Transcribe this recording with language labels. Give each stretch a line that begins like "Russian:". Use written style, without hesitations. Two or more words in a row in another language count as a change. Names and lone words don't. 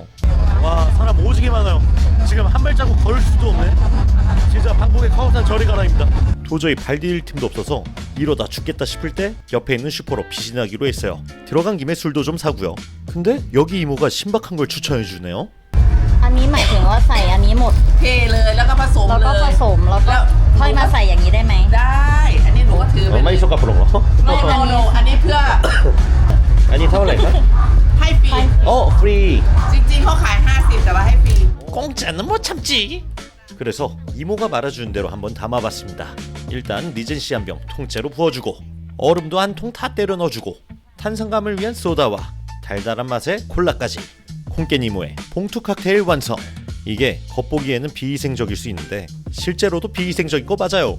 Korean: 와, 사람 오지게 많아요. 지금 한 발자국 걸을 수도 없네. 진짜 방콕의 카오산 저리 가라입니다. 도저히 발 디딜 틈도 없어서 이러다 죽겠다 싶을 때 옆에 있는 슈퍼로 피신하기로 했어요. 들어간 김에 술도 좀 사고요. 근데 여기 이모가 신박한 걸 추천해주네요.
Thai: อันนี้หมายถึงว่าใส่อันนี้หมด เทเลยแล้วก็ผสม แล้ว เล ก็ผ ย สมแล้วก็ค่อยมาใส่อย่างนี้ได้ไหม ได้ อันนี้หนูก็ถือไป ไม่ชอบกับปรุงหรอ
English: no no
Thai: อันนี้เพื่อ อันนี้เท่าไหร่ครับ ให้ฟรี โอ้ฟรี จริงๆเขาขาย 50 แต่ว่าให้ฟรี
Korean: 공짜는 못 참지. 그래서 이모가 말아주는 대로 한번 담아봤습니다. 일단 리젠시 한 병 통째로 부어주고 얼음도 한 통 다 때려 넣어주고 탄산감을 위한 소다와 달달한 맛의 콜라까지 콩깨 이모의 봉투 칵테일 완성. 이게 겉보기에는 비위생적일 수 있는데 실제로도 비위생적인 거 맞아요.